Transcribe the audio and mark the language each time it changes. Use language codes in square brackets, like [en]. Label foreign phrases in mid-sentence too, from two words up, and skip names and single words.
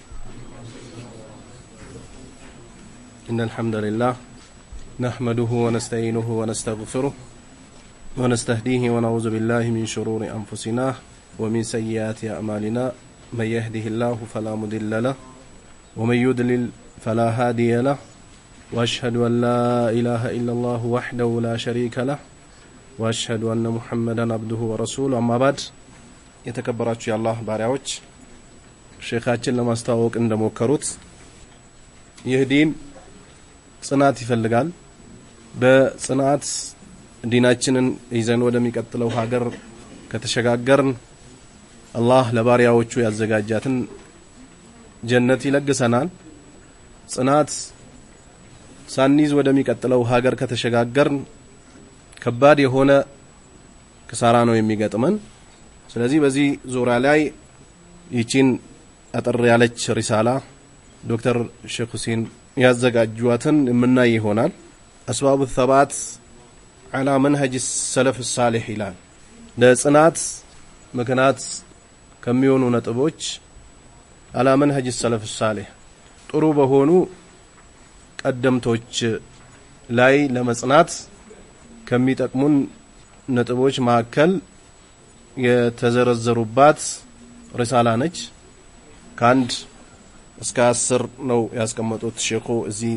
[ar] إن الحمد لله نحمده ونستعينه ونستغفره ونستهديه ونعوذ بالله من شرور أنفسنا ومن سيئات أعمالنا من يهده الله فلا مضل له ومن يضلل فلا هادي له وأشهد أن لا إله إلا الله وحده لا شريك له وأشهد أن محمدا عبده ورسوله أما بعد [am] የተከበራችሁ የአላህ ባሪያዎች ሼኻችን ለማስተዋወቅ እንደሞከሩት ይህ ዲን ጽናት ይፈልጋል በጽናት ዲናችንን ይዘን ወደሚቀጥለው ሀገር ከተሸጋገርን አላህ ለባሪያዎቹ ያዘጋጃትን ጀነት ይለግሰናል ጽናት ሳንይዝ ወደሚቀጥለው ሀገር ከተሸጋገርን ከባድ የሆነ ክሳራ ነው የሚገጥመን ስለዚህ በዚህ ዙሪያ ላይ ይቺን አጥር ያለች ሪሳላ ዶክተር ሼክ ሁሴን ያዘጋጁዋትን የምናይ ይሆናል አስባቡ [ar] الثبات على منهج السلف الصالح [am] ይላል ለጽናት ምክንያት ከሚሆኑ ነጥቦች [ar] على منهج السلف الصالح [am] ጥሩ በሆኑ ቀደምቶች ላይ ለመጽናት ከሚጠቅሙን ነጥቦች ማከል የተዘረዘሩባት ሪሳላ ነች ካንድ እስከ 10 ነው ያስቀመጡት ሼኹ እዚህ